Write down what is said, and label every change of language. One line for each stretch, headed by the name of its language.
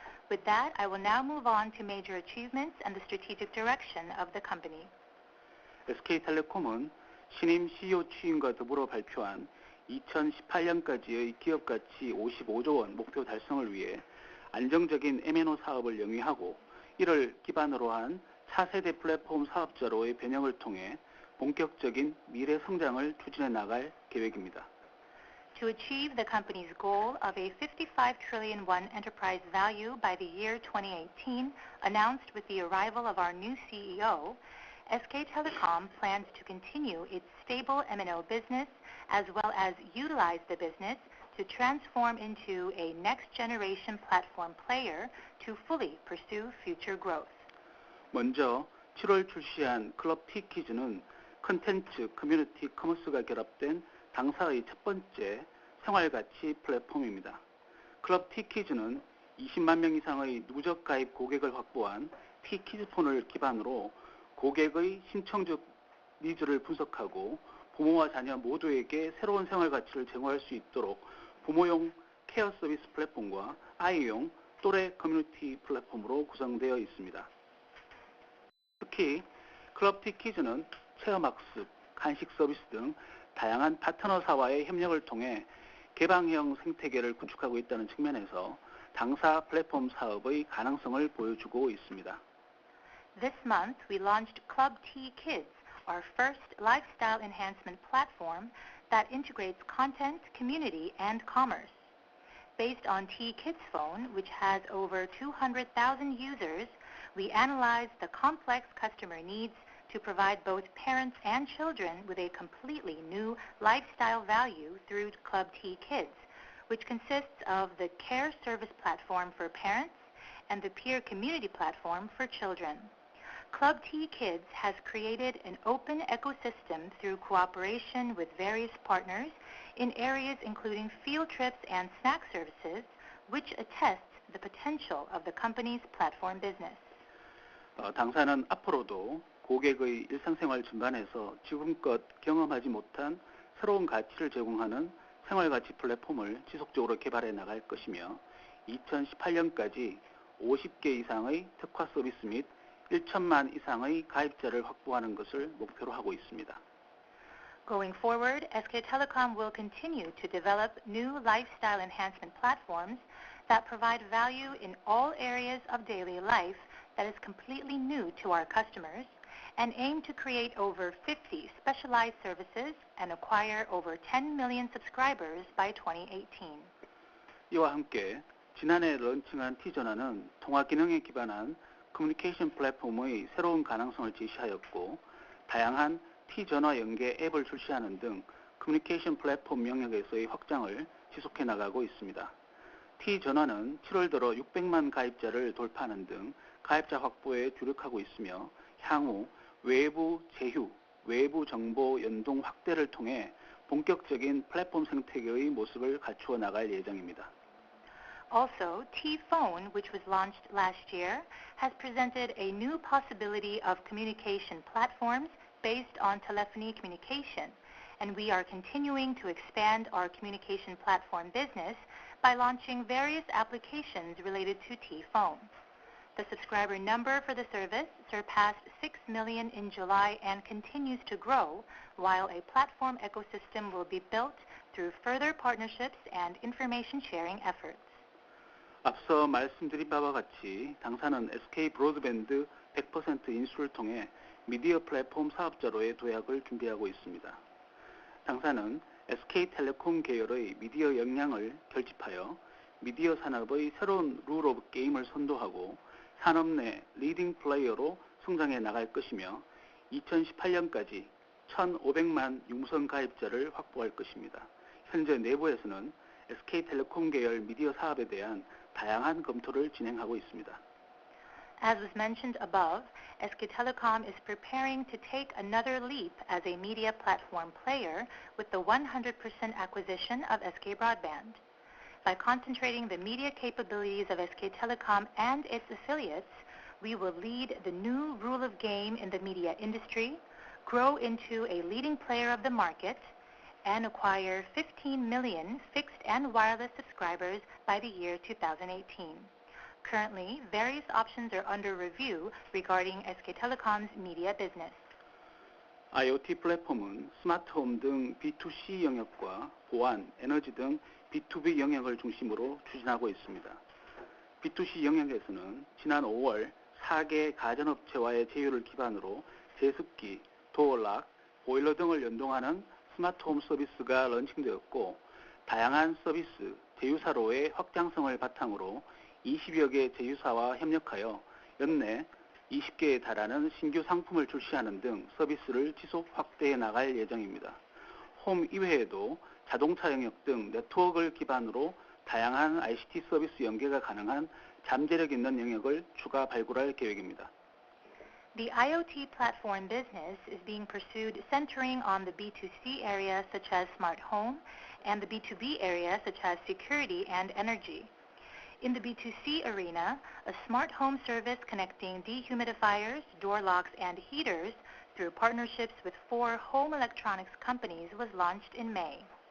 English: With that, I will now move on to major achievements and the strategic direction of the company.
Korean: SK텔레콤은 신임 CEO 취임과 더불어 발표한 2018년까지의 기업가치 55조 원 목표 달성을 위해 안정적인 MNO 사업을 영위하고 이를 기반으로 한 4세대 플랫폼 사업자로의 변형을 통해 본격적인 미래 성장을 추진해 나갈 계획입니다.
English: To achieve the company's goal of a 55 trillion won enterprise value by the year 2018, announced with the arrival of our new CEO, SK Telecom plans to continue its stable MNO business as well as utilize the business to transform into a next-generation platform player to fully pursue future growth.
Korean: 먼저 7월 출시한 클럽 T키즈는 컨텐츠, 커뮤니티, 커머스가 결합된 당사의 첫 번째 생활가치 플랫폼입니다. 클럽 T키즈는 20만 명 이상의 누적 가입 고객을 확보한 T키즈폰을 기반으로 고객의 신청적 니즈를 분석하고 부모와 자녀 모두에게 새로운 생활가치를 제공할 수 있도록 부모용 케어 서비스 플랫폼과 아이용 또래 커뮤니티 플랫폼으로 구성되어 있습니다. 특히 클럽 T키즈는 체험학습, 간식 서비스 등 다양한 파트너사와의 협력을 통해 개방형 생태계를 구축하고 있다는 측면에서 당사 플랫폼 사업의 가능성을 보여주고 있습니다.
English: This month, we launched Club T Kids, our first lifestyle enhancement platform that integrates content, community, and commerce. Based on T Kids Phone, which has over 200,000 users, we analyzed the complex customer needs to provide both parents and children with a completely new lifestyle value through Club T Kids, which consists of the care service platform for parents and the peer community platform for children. Club T Kids has created an open ecosystem through cooperation with various partners in areas including field trips and snack services, which attests the potential of the company's platform business.
Korean: 당사는 앞으로도 고객의 일상생활 전반에서 지금껏 경험하지 못한 새로운 가치를 제공하는 생활가치 플랫폼을 지속적으로 개발해 나갈 것이며 2018년까지 50개 이상의 특화 서비스 및 1천만 이상의 가입자를 확보하는 것을 목표로 하고 있습니다.
English: Going forward, SK Telecom will continue to develop new lifestyle enhancement platforms that provide value in all areas of daily life that is completely new to our customers, and aim to create over 50 specialized services and acquire over 10 million subscribers by 2018.
Korean: 이와 함께 지난해 런칭한 T전화는 통화 기능에 기반한 커뮤니케이션 플랫폼의 새로운 가능성을 제시하였고 다양한 T전화 연계 앱을 출시하는 등 커뮤니케이션 플랫폼 영역에서의 확장을 지속해 나가고 있습니다. T전화는 7월 들어 600만 가입자를 돌파하는 등 가입자 확보에 주력하고 있으며 향후 외부 제휴, 외부 정보 연동 확대를 통해 본격적인 플랫폼 생태계의 모습을 갖추어 나갈 예정입니다.
English: Also, T-Phone, which was launched last year, has presented a new possibility of communication platforms based on telephony communication, and we are continuing to expand our communication platform business by launching various applications related to T-Phone. The subscriber number for the service surpassed 6 million in July and continues to grow, while a platform ecosystem will be built through further partnerships and information sharing efforts.
Korean: 앞서 말씀드린 바와 같이 당사는 SK 브로드밴드 100% 인수를 통해 미디어 플랫폼 사업자로의 도약을 준비하고 있습니다. 당사는 SK텔레콤 계열의 미디어 역량을 결집하여 미디어 산업의 새로운 룰 오브 게임을 선도하고 산업 내 리딩 플레이어로 성장해 나갈 것이며 2018년까지 1,500만 유무선 가입자를 확보할 것입니다. 현재 내부에서는 SK텔레콤 계열 미디어 사업에 대한 다양한 검토를 진행하고 있습니다.
English: As was mentioned above, SK Telecom is preparing to take another leap as a media platform player with the 100% acquisition of SK Broadband. By concentrating the media capabilities of SK Telecom and its affiliates, we will lead the new rule of game in the media industry, grow into a leading player of the market, and acquire 15 million fixed and wireless subscribers by the year 2018. Currently, various options are under review regarding SK Telecom's media business.
Korean: IoT 플랫폼은 스마트홈 등 B2C 영역과 보안, 에너지 등 B2B 영역을 중심으로 추진하고 있습니다. B2C 영역에서는 지난 5월 4개 가전업체와의 제휴를 기반으로 제습기, 도어락, 보일러 등을 연동하는 스마트홈 서비스가 런칭되었고 다양한 서비스, 제휴사로의 확장성을 바탕으로 20여 개 제휴사와 협력하여 연내 20개에 달하는 신규 상품을 출시하는 등 서비스를 지속 확대해 나갈 예정입니다. 홈 이외에도 자동차 영역 등 네트워크를 기반으로 다양한 ICT 서비스 연계가 가능한 잠재력 있는 영역을 추가 발굴할 계획입니다.
English: The IoT platform business is being pursued centering on the B2C area such as smart home and the B2B area such as security and energy. In the B2C arena, a smart home service connecting dehumidifiers, door locks, and heaters through partnerships with 4 home electronics companies was launched in May.